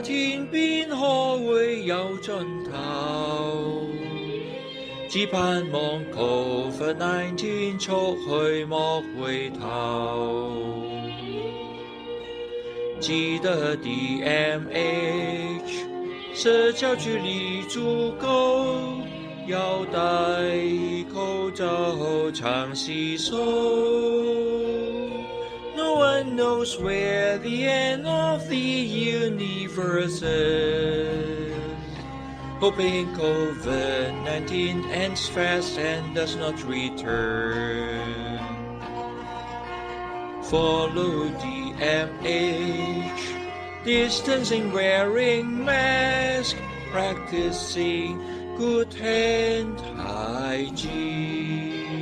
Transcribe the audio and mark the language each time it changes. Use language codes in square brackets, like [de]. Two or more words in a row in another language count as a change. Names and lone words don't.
[yue] 天邊可會有盡頭，只盼望 COVID-19 速去莫回頭。記得 DMH 社交距离足够，要戴口罩后常洗手。 [en] No one knows where the end of the universe is. Hoping COVID-19 ends fast and does not return. Follow the MH, distancing, wearing mask, practicing good hand hygiene.